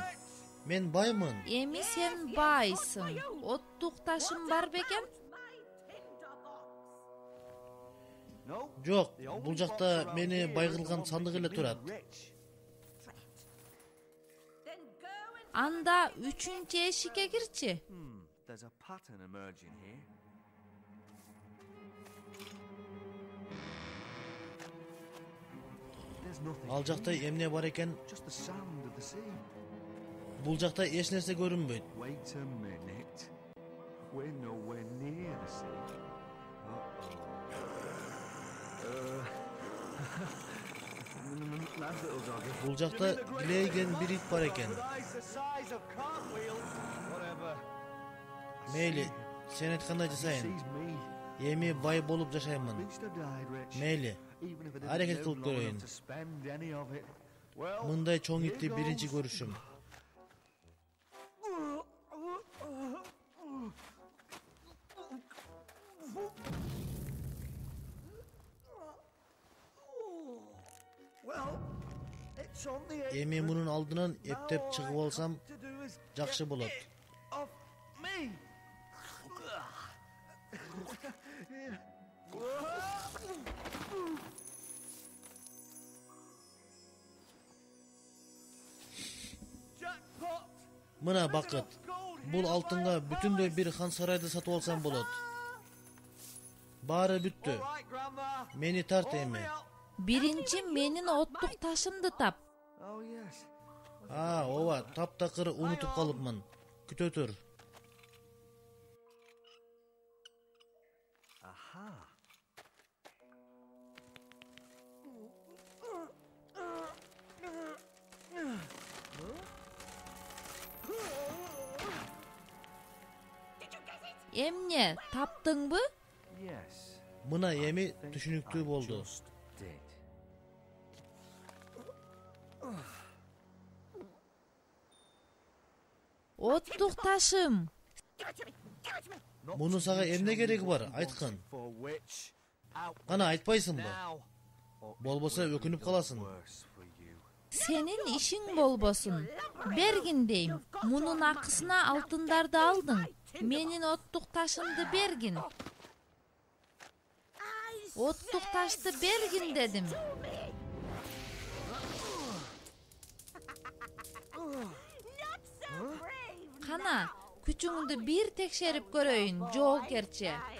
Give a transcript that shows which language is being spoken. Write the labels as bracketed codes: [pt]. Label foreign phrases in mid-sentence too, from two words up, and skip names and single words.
[ky] Эми сен байсың. Оттук ташың бар бекен? Жок, бул жакта мени байгылган сандык эле турат. Анда 3-чү эшикке кирчи. [en] There's a pattern emerging here. There's nothing. [ky] Ал жакта эмне бар экен? [en] Just the sound of the sea. [ky] Бул жакта эч нерсе көрүнбөйт. [en] Wait a minute. We're nowhere near the sea. Nice little doggy. [ky] Бул жакта килейген бир ит бар экен. [en] The size of cartwheels. Whatever. [ky] Мейли, сен айткандай жасайын. [en] Sees me. [ky] Эми бай болуп жашаймын. [en] Least I died rich. [ky] Мейли, [en] Even if I didn't [ky] аракет [en] live [ky] кылып [en] long [ky] көрөйүн. [en] enough to spend any of it. Well, [ky] Мындай чоң [en] here [ky] итти биринчи [en] goes. [ky] көрүшүм. [en] Well, it's on the edge [ky] Эми мунун алдынан эптеп чыгып алсам [en] to do is [ky] жакшы болот. [en] off me. Jackpot. [ky] Мына бакыт. Бул алтынга бүтүндөй бир хан сарайды сатып алсам болот. Баары бүттү. [en] All right, Grandma. [ky] Мени тарт эми. Биринчи менин оттук ташымды тап. [en] Oh yes. [ky] Ооба, таптакыр унутуп калыпмын. Күтө тур. Aha. Эмне, таптыңбы? [en] Yes. [ky] Мына эми түшүнүктүү болду. [en] Just did. [ky] Оттук ташым. Муну сага эмне кереги бар? Айткын. [en] For which out [ky] Кана айтпайсыңбы? [en] now. [ky] Болбосо өкүнүп каласың. [en] Worse for you. [ky] Сенин ишиң болбосун. Бергин дейм. Мунун акысына алтындарды алдың. Менин оттук ташымды бергин. Оттук ташты бергин дедим. Кана, күчүңдү бир текшерип көрөйүн, жоокерчи.